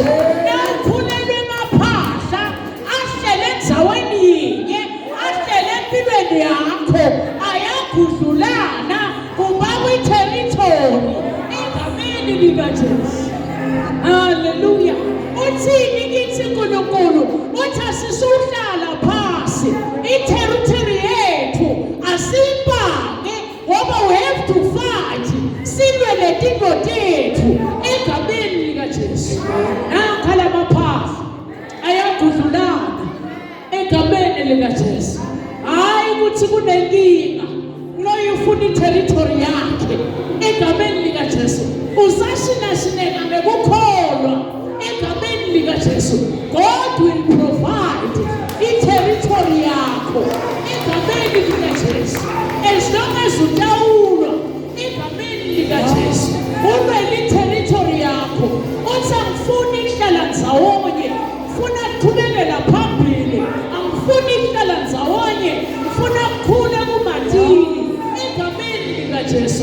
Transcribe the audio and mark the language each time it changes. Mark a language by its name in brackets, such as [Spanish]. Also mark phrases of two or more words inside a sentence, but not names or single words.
[Swati] Ukhulelwe emaphahla ahlele endzaweni yinye ahlele empilweni yakho ayagudlulana kuba kwi-territory egameni likaJesu. Hallelujah. Uthini kithi uNkulunkulu? Uthi asisuhlala phasi i-territory yethu asibhange ngoba [English] we have to fight [Swati] silwe letinto tethu egameni likaJesu. Nakhala amaphahla ayagudlulana egameni likaJesu. Hayi ukuthi kunenkinga lo ufuna i-territory yakhe egameni likaJesu. Usashinashineka ngekukholwa egameni likaJesu. [English] God will provide [Swati] i-territory yakho egameni likaJesu. [English] As long as [Swati] utawulwa egameni likaJesu ulwe i-territory yakho. Uthi angifuni ihlala ndzawonye, ngifuna kuqhubekela phambili. Angifuni ihlala ndzawonye, ngifuna ukukhula kumatini egameni likaJesu.